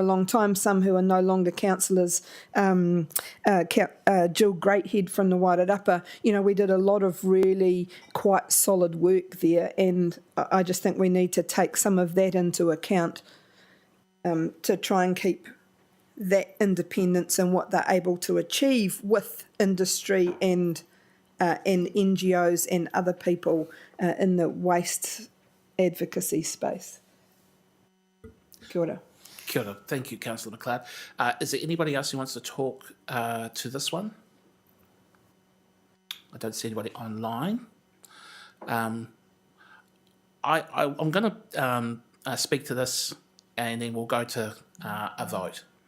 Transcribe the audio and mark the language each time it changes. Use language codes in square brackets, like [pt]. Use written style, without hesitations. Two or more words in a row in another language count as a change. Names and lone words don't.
[en] a long time, some who are no longer councillors, Jill Greathead from the Wairarapa, we did a lot of really quite solid work there, and I just think we need to take some of that into account to try and keep that independence and what they're able to achieve with industry and NGOs and other people in the waste advocacy space. [mi] Kia ora. Kia ora. [en] Thank you, Councillor McLeod. Is there anybody else who wants to talk to this one? I don't see anybody online. I'm going to speak to this and then we'll go to a vote.